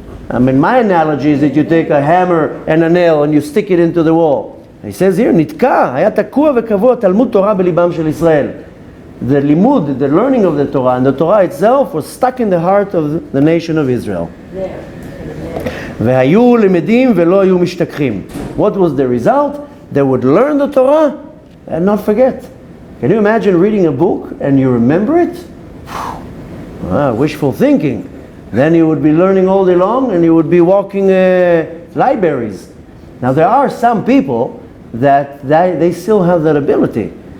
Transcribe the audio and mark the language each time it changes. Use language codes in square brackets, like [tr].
[en] I mean, my analogy is that you take a hammer and a nail and you stick it into the wall. He says here, [he] Nitka, haya takua v'kavua Talmud Torah belibam shel Israel. [en] The limud, the learning of the Torah, and the Torah itself was stuck in the heart of the nation of Israel. [he] והיו למדים ולא היו משתכחים. [en] What was the result? They would learn the Torah and not forget. Can you imagine reading a book and you remember it? Wishful thinking. Then you would be learning all day long and you would be walking libraries. Now there are some people that they still have that ability.